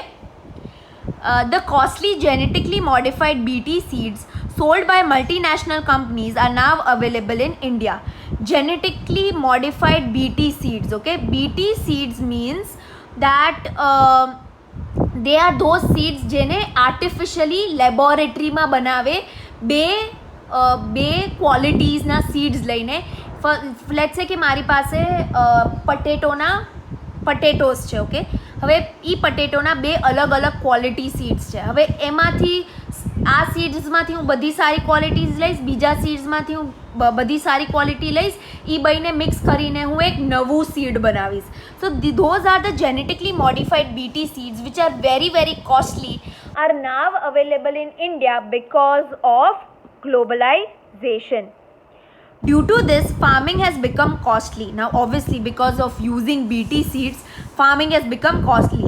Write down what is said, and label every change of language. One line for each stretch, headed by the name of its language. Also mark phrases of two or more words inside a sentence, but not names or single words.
English: The costly genetically modified BT seeds sold by multinational companies are now available in India. Genetically modified BT seeds. Okay, BT seeds means that they are those seeds જેને artificially laboratory
Gujarati: માં બનાવે બે ક્વોલિટીઝના
English: seeds લઈને. let's say
Gujarati: કે મારી પાસે પટેટોસ છે. ઓકે, હવે એ પટેટોના બે અલગ અલગ ક્વોલિટી સીડ્સ છે. હવે એમાંથી આ સીડ્સમાંથી હું બધી સારી ક્વોલિટીઝ લઈશ, બીજા સીડ્સમાંથી હું બધી સારી ક્વોલિટી લઈશ, એ બંને મિક્સ કરીને હું એક નવું સીડ બનાવીશ.
English: સો those are the genetically modified BT seeds which are very very costly, are now available in India because of globalization. Due to this, farming has become costly. Now obviously, because of using BT seeds, farming has become costly.